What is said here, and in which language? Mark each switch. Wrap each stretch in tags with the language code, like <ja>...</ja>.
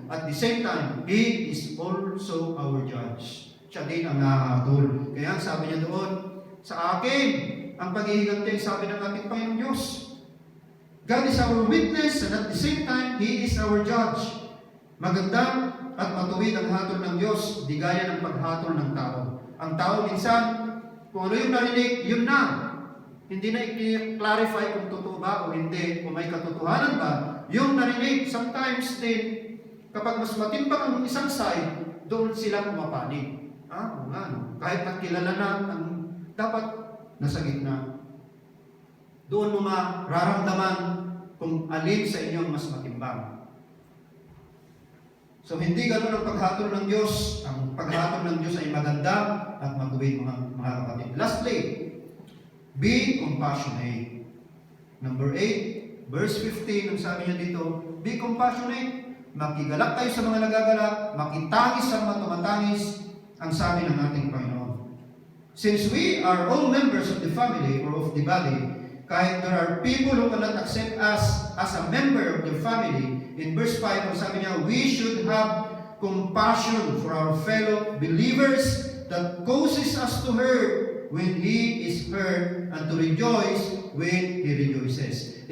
<en>At the same time, He is also our judge.</en> <tl>Siya din ang nahahatol. Kaya sabi niya doon, sa akin, ang paghihiganti, sabi ng ating Panginoong Diyos.</tl> <en>God is our witness, and at the same time, He is our judge.</en> <tl>Maganda at matuwid ang hatol ng Diyos, di gaya ng paghatol ng tao. Ang tao minsan, kung ano yung narinig, yun na. Hindi na i-clarify kung totoo ba o hindi, kung may katotohanan ba. Yung narinig, sometimes din, kapag mas matimbang ang isang side, doon sila pumapanig. O nga, no? Kahit nakilala na, dapat nasa gitna. Doon mo mararamdaman kung alin sa inyo mas matimbang. So hindi ganun ang paghatol ng Diyos. Ang paghatol ng Diyos ay maganda at maguwid, mga kapatid.</tl> <en>Lastly, be compassionate. Number 8, verse 15,</en> <tl>ang sabi niya dito,</tl> <en>be compassionate.</en> <tl>Makigalak tayo sa mga nagagalak, makitangis sa mga tumatangis, ang sabi ng ating Panginoon.</tl> <en>Since we are all members of the family or of the body, kahit there are people who cannot accept us as a member of their family, in verse 5,</en> <tl>ang sabi niya,</tl> <en>we should have compassion for our fellow believers that causes us to hurt when he is hurt and to rejoice when he rejoices.</en>